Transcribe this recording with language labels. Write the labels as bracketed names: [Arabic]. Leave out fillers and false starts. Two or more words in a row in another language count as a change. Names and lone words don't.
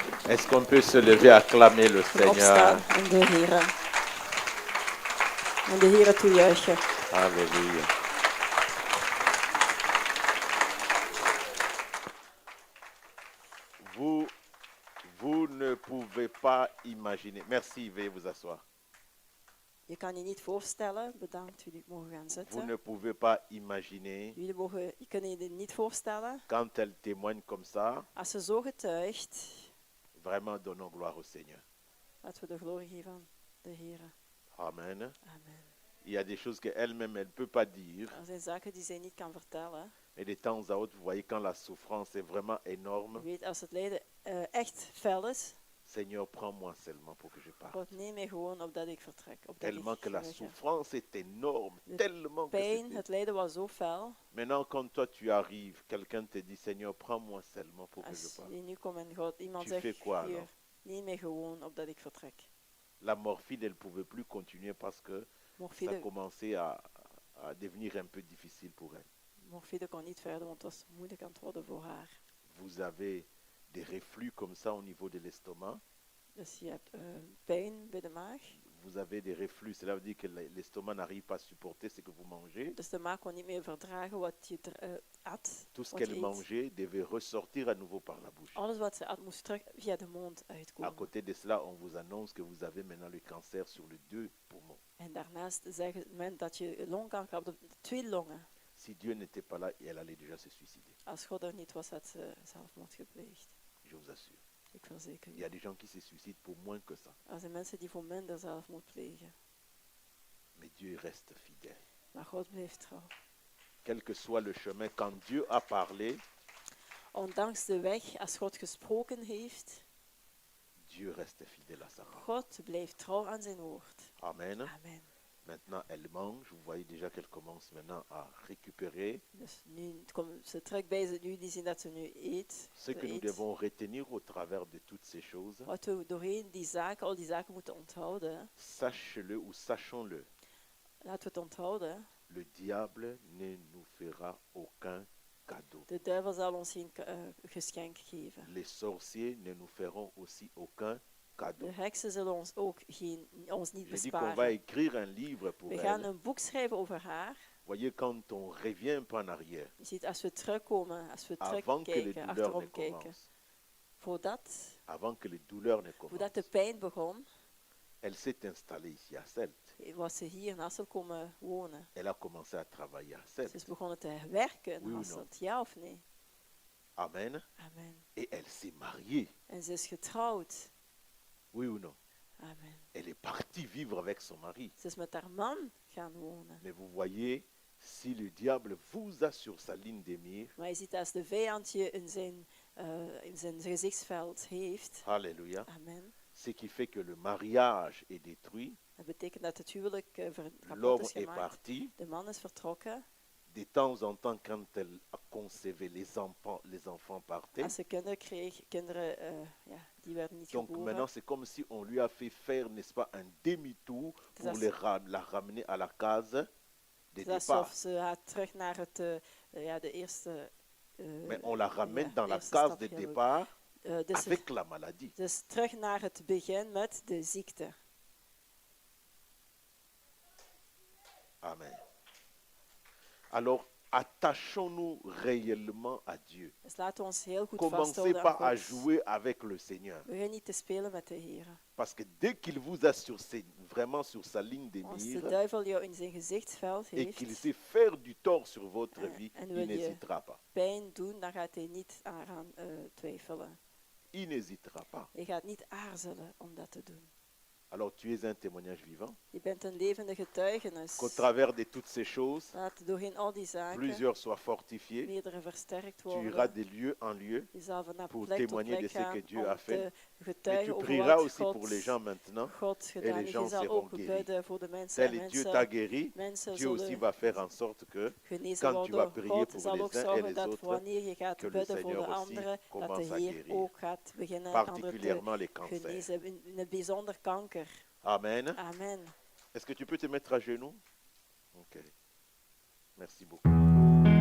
[French] Est-ce qu'on peut se lever, acclamer le [Dutch] En opstaan [French] Seigneur? [Dutch] en de Heere toejuichen. [French] Alléluia. Vous ne pouvez pas imaginer. Merci, veuillez vous asseoir. [Dutch] Je kan je niet voorstellen, bedankt, jullie mogen gaan [French] Vous [Dutch] zitten. [French] ne pouvez pas imaginer [Dutch] Je kunt je dit niet voorstellen. [French] quand elle témoigne comme ça. [Dutch] Als ze zo getuigt, [French] Vraiment, donnons gloire au Seigneur. [Dutch] laten we de glorie geven aan de Heer. [French] Amen. [Dutch] Amen. [French] Il y a des choses qu'elle-même, elle ne peut pas dire. [Dutch] Er zijn zaken die zij niet kan vertellen. [French] Et de temps à autre, vous voyez, quand la souffrance est vraiment [Dutch] Je [French] énorme, [Dutch] weet, als het lijden echt fel is, [French] Seigneur, prends-moi seulement pour que je parte. [Dutch] God, neem mij gewoon opdat ik vertrek. Opdat [French] Tellement [Dutch] ik [French] que la [Dutch] ga. [French] souffrance est énorme, [Dutch] De [French] tellement que [Dutch] Pijn, [French] c'était- [Dutch] het lijden was zo fel. [French] Maintenant, quand toi tu arrives, quelqu'un te dit, Seigneur, prends-moi seulement pour que je [Dutch] Als [French] parte. [Dutch] je nu komt en God, iemand [French] Tu [Dutch] zegt, [French] fais quoi, [Dutch] hier, [French] alors? [Dutch] neem mij gewoon opdat ik vertrek. [French] La morphine, elle ne pouvait plus continuer parce que ça [Dutch] Morfine, [French] commençait à devenir un peu difficile pour elle. [Dutch] morfine kon niet verder, want het was moeilijk aan het worden voor haar. [French] Vous avez des reflux comme ça au niveau de l'estomac. [Dutch] Dus je hebt pijn bij de maag. [French] Vous avez des reflux, cela veut dire que l'estomac n'arrive pas à supporter ce que vous mangez. [Dutch] Dus de maag kon niet meer verdragen wat je at. [French] Tout ce [Dutch] wat je [French] qu'elle [Dutch] eet. [French] mangeait devait ressortir à nouveau par la bouche. [Dutch] Alles wat ze at moest terug via de mond [French] À [Dutch] uitkomen. [French] côté de cela, on vous annonce que vous avez maintenant le cancer sur les 2 poumons. [Dutch] En daarnaast zeggen men dat je longkanker hebt op de 2 longen. [French] Si Dieu n'était pas là, elle allait déjà se suicider. [Dutch] Als God er niet was, had ze zelfmoord gepleegd. [French] Je vous assure. [Dutch] Ik verzeker [French] Il y a [Dutch] je. [French] des gens qui se suicident pour moins que ça. [Dutch] Er zijn mensen die voor minder zelfmoord plegen. [French] Mais Dieu reste fidèle. [Dutch] Maar God blijft trouw. [French] Quel que soit le chemin, quand Dieu a parlé, [Dutch] Ondanks de weg, als God gesproken heeft, [French] Dieu reste fidèle à sa parole. [Dutch] God blijft trouw aan zijn woord. [French] Amen. [Dutch] Amen. [French] Maintenant, elle mange. Vous voyez déjà qu'elle commence maintenant à récupérer. [Dutch] Dus nu komt ze terug bij ze, nu die zien dat ze nu eet. [French] Ce que nous devons retenir au travers de toutes ces choses, [Dutch] Wat we doorheen die zaken, al die zaken moeten onthouden. [French] sache-le ou sachons-le, [Dutch] Laten we het onthouden. [French] le diable ne nous fera aucun cadeau. [Dutch] De duivel zal ons geen geschenk geven. [French] Les sorciers ne nous feront aussi aucun cadeau. [Dutch] De heksen zullen ons ook ons niet [French] Je dis qu'on va [Dutch] besparen. [French] écrire un livre pour [Dutch] We gaan [French] elle. [Dutch] een boek schrijven over haar. [French] Voyez, quand on revient un peu en arrière, [Dutch] Je ziet, als we terugkomen, als we [French] avant que les [Dutch] terugkijken, [French] douleurs ne [Dutch] achterom kijken. [French] commencent, [Dutch] Voordat [French] que les douleurs ne [Dutch] de [French] commencent, [Dutch] pijn begon, [French] elle s'est installée ici à Celt. [Dutch] was ze hier in Hasselt komen wonen. [French] Elle a commencé à travailler à Celt. [Dutch] Ze is begonnen te werken in [French] Oui ou [Dutch] Hasselt, ja of nee? [French] Amen. [Dutch] Amen. [French] Et elle s'est mariée. [Dutch] En ze is getrouwd. [French] Oui ou non? Amen. Elle est partie vivre avec son mari. [Dutch] Ze is met haar man gaan wonen. [French] Mais vous voyez, si le diable vous a sur sa ligne de mire, [Dutch] Maar je ziet, als de vijand je in zijn gezichtsveld heeft, [French] alléluia, [Dutch] amen, [French] ce qui fait que le mariage est détruit, [Dutch] dat betekent dat het huwelijk kapot [French] l'homme [Dutch] is [French] est [Dutch] gemaakt. [French] parti. [Dutch] De man is vertrokken. [French] De temps en temps, quand elle a concevé les enfants partaient. [Dutch] Als ze kinderen kreeg, kinderen die werden niet [French] Donc [Dutch] geboren. [French] maintenant, c'est comme si on lui a fait faire, n'est-ce pas, un demi-tour C'est pour ça. la ramener à la case de [Dutch] Het is [French] départ. [Dutch] alsof ze haar terug naar het, de eerste. [French] Mais on la ramène [Dutch] ja, [French] dans la [Dutch] eerste [French] case [Dutch] stap [French] de [Dutch] gaan doen. [French] départ [Dutch] Dus, [French] avec la maladie. [Dutch] dus terug naar het begin met de ziekte. Amen. [French] Alors, attachons-nous réellement à Dieu. [Dutch] Dus laten we ons heel goed [French] Commencez [Dutch] vasthouden [French] pas à [Dutch] aan God. [French] jouer avec le Seigneur. [Dutch] We gaan niet te spelen met de Heer. [French] Parce que dès qu'il vous a vraiment sur sa ligne de [Dutch] Als de [French] mire [Dutch] duivel jou in zijn gezichtsveld [French] et qu'il [Dutch] heeft [French] sait faire du tort sur votre [Dutch] en [French] vie, [Dutch] wil [French] il [Dutch] je [French] n'hésitera pas. [Dutch] pijn doen, dan gaat hij niet aan twijfelen. [French] Il n'hésitera pas. [Dutch] Hij gaat niet aarzelen om dat te doen. [French] Alors tu es un témoignage vivant. [Dutch] Je bent een levende getuigenis. [French] Qu'au travers de toutes ces choses, [Dutch] Laat doorheen al die zaken [French] plusieurs soient fortifiés. [Dutch] meerdere versterkt [French] Tu iras [Dutch] worden. [French] de lieu en lieu [Dutch] Je zal van [French] pour [Dutch] plek tot [French] témoigner de [Dutch] plek [French] ce [Dutch] gaan [French] que Dieu [Dutch] om [French] a fait. [Dutch] te [French] Mais tu [Dutch] getuigen over [French] prieras [Dutch] wat [French] aussi pour les gens maintenant. [Dutch] God [French] Et [Dutch] gedaan [French] les [Dutch] heeft. Je [French] gens [Dutch] zal [French] seront [Dutch] ook [French] guéris. [Dutch] bidden voor de mensen. [French] Tel [Dutch] En [French] Dieu t'a [Dutch] mensen, [French] guéri, [Dutch] mensen [French] Dieu aussi [Dutch] zullen [French] va faire en sorte que [Dutch] genezen [French] quand tu vas [Dutch] worden. [French] prier [Dutch] God [French] pour [Dutch] zal [French] les [Dutch] ook [French] uns et [Dutch] zorgen [French] les [Dutch] dat [French] autres, [Dutch] wanneer je gaat [French] que le [Dutch] bidden voor de [French] Seigneur aussi [Dutch] anderen, dat de [French] commence à [Dutch] Heer [French] guérir. [Dutch] ook gaat beginnen anderen te [French] particulièrement les cancers. [Dutch] genezen. In het bijzonder kanker. [French] Amen. [Dutch] Amen. [French] Est-ce que tu peux te mettre à genoux? Ok. Merci beaucoup.